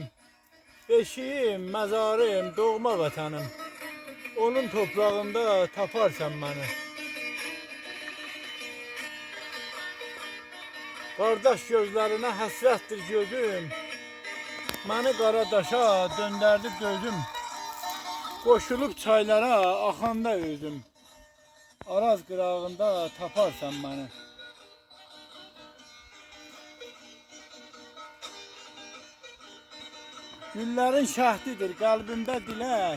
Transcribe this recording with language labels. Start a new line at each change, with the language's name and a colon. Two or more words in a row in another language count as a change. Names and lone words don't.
Turkish: Beşiğim, mezarım, doğma vatanım. Onun toprağında taparsan beni. Kardeş gözlerine hasrettir gözüm.
Azerbaijani: Beni Qaradaşa döndərdi gözüm. Qoşulub çaylara axanda özüm. Araz qırağında taparsan beni. Güllərin şəhdidir qəlbimdə dilək.